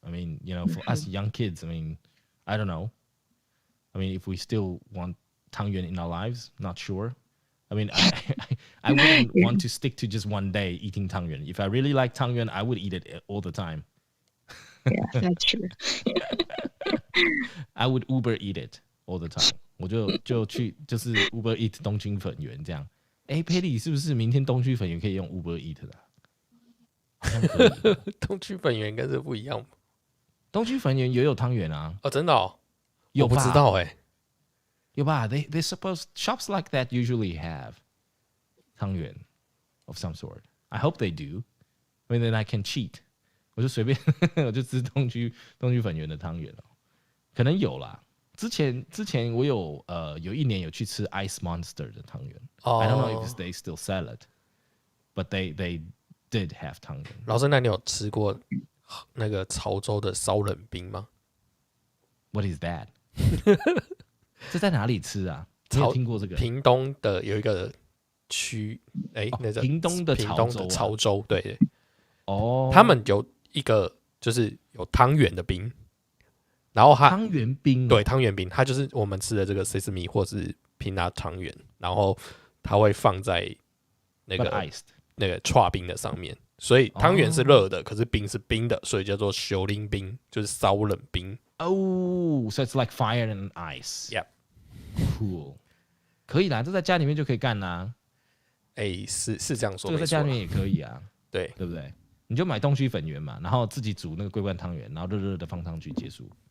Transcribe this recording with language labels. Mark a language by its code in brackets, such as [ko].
[en] I mean, for us young kids, I mean, I don't know. I mean, if we still want tongyuan in our lives, not sure. I mean, I wouldn't want to stick to just one day eating tongyuan. If I really like tongyuan, I would eat it all the time. Yeah, that's true. I would Uber eat it all the time. [zh] 我就去就是 Uber Eat 东区粉圆这样。 Patty 是不是明天东区粉圆可以用 Uber Eat 的？东区粉圆应该是不一样吧？东区粉圆也有汤圆啊。哦，真的哦，有吧？我不知道哎。有吧 [en] ？They suppose shops like that usually have 汤圆 of some sort. I hope they do. I mean, then I can cheat. [zh] 我就随便我就吃东区粉圆的汤圆了，可能有啦。之前我有一年有去吃 Ice Monster 的汤圆。 [en] I don't know if they still sell it, but they did have [zh] 汤圆。老师，那你有吃过那个潮州的烧冷冰吗？ [en] What is that? [zh] 这在哪里吃啊？你有听过这个？屏东的有一个区，那个屏东的潮州，对，哦，他们有一个就是有汤圆的冰，然后汤圆冰，对，汤圆冰，它就是我们吃的这个 sesame 或是平拿汤圆，然后它会放在那个刨冰的上面，所以汤圆是热的，可是冰是冰的，所以叫做修淋冰，就是烧冷冰。 [en] Oh, so it's like fire and ice. Yep. Cool. [zh] 可以啦，这在家里面就可以干啦。是这样说，这个在家里面也可以啊，对不对？你就买东区粉圆嘛，然后自己煮那个桂冠汤圆，然后热热的放上去结束。